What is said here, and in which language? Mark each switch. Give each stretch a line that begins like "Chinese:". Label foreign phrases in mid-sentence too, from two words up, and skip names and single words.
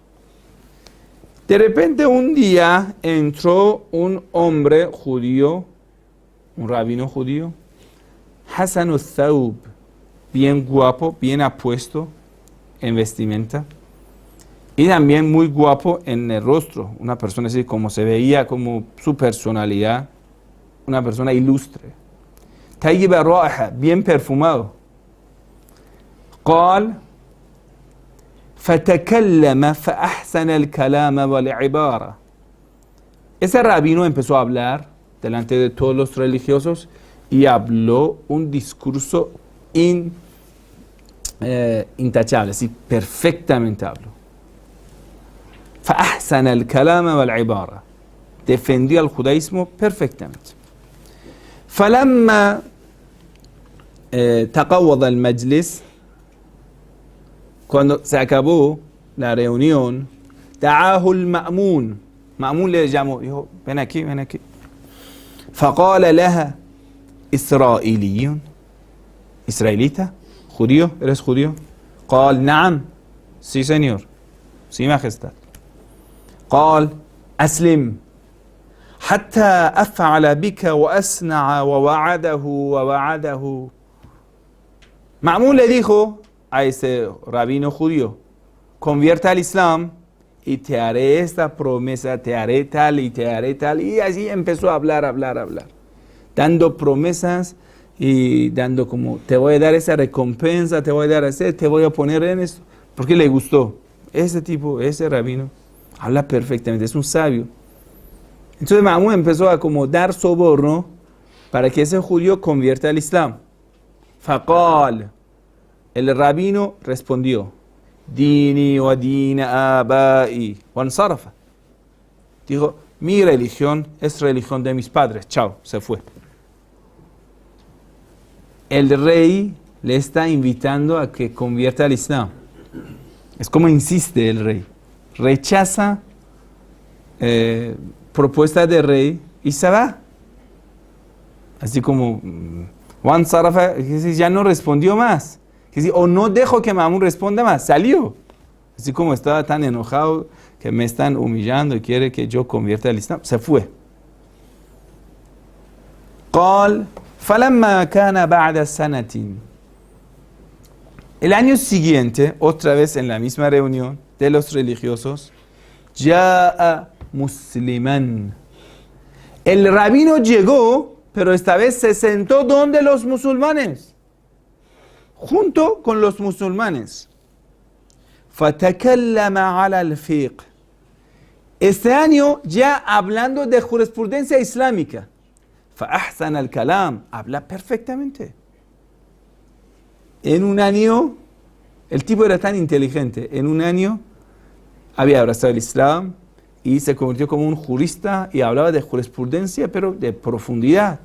Spanish: De repente un día entró un hombre judío, un rabino judío,
Arabic: حسن الثوب,
Spanish: bien guapo, bien apuesto en vestimenta, y también muy guapo en el rostro, una persona así como se veía, como su personalidad, una persona ilustre.
Arabic: طيب الرائحة,
Spanish: bien perfumado.
Arabic: قال فتكلم فأحسن الكلام والعبارة.
Spanish: Ese rabino empezó a hablar delante de todos los religiosos y habló un discurso intachable, así perfectamente habló.
Arabic: فأحسن الكلام والعبارة.
Spanish: Defendió al judaísmo perfectamente.
Arabic: فلما تقوض المجلس,
Spanish: cuando se acabó la reunión,
Arabic: دعاه المأمون.
Spanish: مأمون le llamó, dijo, ven aquí, ven aquí.
Arabic: فقال لها إسرائيلي,
Spanish: israelita, judío, ¿eres judío?
Arabic: قال نعم,
Spanish: sí señor, sí majestad.
Arabic: قال أسلم حتى أفعل بك وأصنع ووعده.
Spanish: Ma'mun le dijo a ese rabino judío, convierta al Islam y te haré esta promesa, te haré tal y te haré tal. Y así empezó a hablar, dando promesas y dando como, te voy a dar esa recompensa, te voy a dar ese, te voy a poner en esto. Porque le gustó. Ese tipo, ese rabino, habla perfectamente, es un sabio. Entonces Ma'mun empezó a como dar soborno para que ese judío convierta al Islam. Faqal, el rabino respondió,
Arabic: ديني ودين آبائي، وانصرف.
Spanish: Dijo, mi religión es religión de mis padres. Chao, se fue. El rey le está invitando a que convierta al Islam. Es como insiste el rey. Rechaza propuesta del rey y se va. Así como Juan Sarafa ya no respondió más. O no dejo que Ma'mun responda más. Salió. Así como estaba tan enojado que me están humillando y quiere que yo convierta al Islam. Se fue.
Arabic: قال فلما كان بعد سنة.
Spanish: El año siguiente, otra vez en la misma reunión de los religiosos,
Arabic: جاء مسلما.
Spanish: El rabino llegó, pero esta vez se sentó donde los musulmanes, junto con los musulmanes.
Arabic: فَتَكَلَّمَ عَلَى الْفِقْهِ.
Spanish: Este año ya hablando de jurisprudencia islámica.
Arabic: فَأَحْسَنَ الْكَلَامِ.
Spanish: Habla perfectamente. En un año, el tipo era tan inteligente, en un año había abrazado el Islam y se convirtió como un jurista y hablaba de jurisprudencia, pero de profundidad.